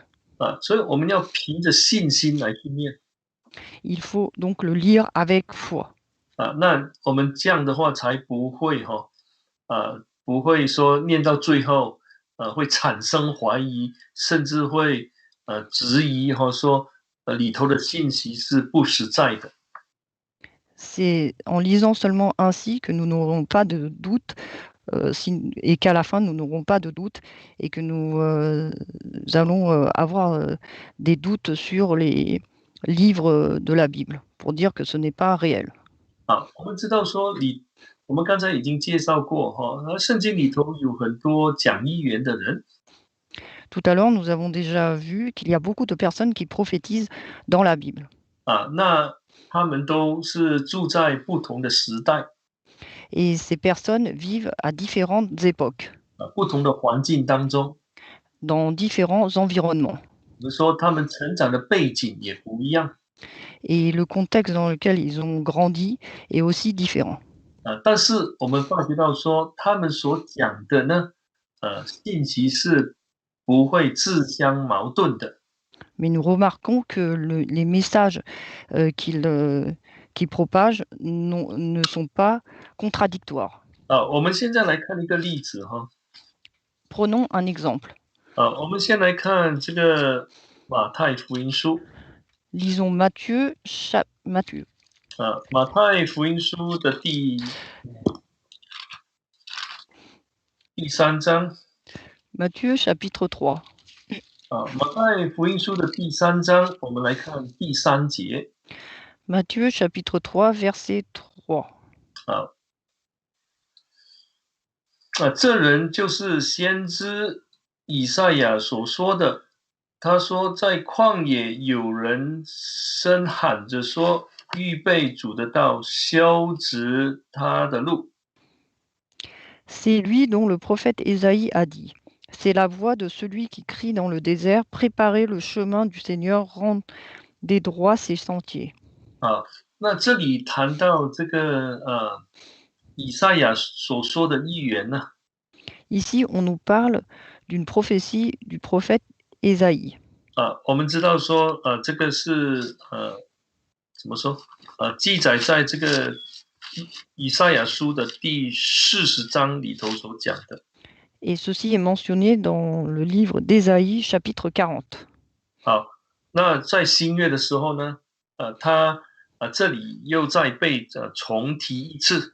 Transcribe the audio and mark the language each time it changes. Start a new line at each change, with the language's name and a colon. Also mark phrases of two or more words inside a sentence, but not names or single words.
Chinese: 所以我们要凭着信心来去念
French: Il faut donc le lire avec foi.
Chinese: 那我们这样的话才不会不会说念到最后会产生怀疑，甚至会质疑说里头的信息是不实在的。
French: C'est en lisant seulement ainsi que nous n'aurons pas de doute et qu'à la fin, nous n'aurons pas de doute et que nous allons avoir des doutes sur les livres de la Bible pour dire que ce n'est pas réel.
Chinese: 我们知道说我们刚才已经介绍过圣经里头有很多讲预言的人
French: Tout à l'heure, nous avons déjà vu qu'il y a beaucoup de personnes qui prophétisent dans la Bible.
Chinese: 那他们都是住在不同的时代
French: Et ces personnes vivent à différentes époques,
Chinese: 不同的环境当中，
French: dans différents environnements.
Chinese: 比如说他们成长的背景也不一样
French: Et le contexte dans lequel ils ont grandi est aussi différent.
Chinese: 但是我们发觉到说，他们所讲的呢，信息是不会自相矛盾的
French: Mais nous remarquons que les messages qu'ils qui propagent ne sont pas contradictoires.
Chinese: 我们现在来看一个例子哈。
French: Prenons un exemple.
Chinese: 我们先来看这个马太福音书。
French: Lisons Matthieu.
Chinese: 马太福音书的第3章。
French: Matthieu chapitre 3.
Chinese: 马太福音书的第3章，我们来看第3节。
French: Matthieu chapitre 3 verset 3.
Chinese: 这人就是先知以赛亚所说的。他说，在旷野有人声喊着说，预备主的道，修直他的路。
French: C'est lui dont le prophète Ésaïe a dit. C'est la voix de celui qui crie dans le désert, préparez le chemin du Seigneur, rendez droits ses sentiers.
Chinese: 那这里谈到这个以赛亚所说的预言呢。
French: Ici, on nous parle d'une prophétie du prophète Ésaïe.
Chinese: 我们知道说这个是怎么说记载在这个以赛亚书的第40章里头所讲的。
French: Et ceci est mentionné dans le livre d'Ésaïe, chapitre 40.
Chinese: 好，那在新约的时候呢，他这里又再被重提一次。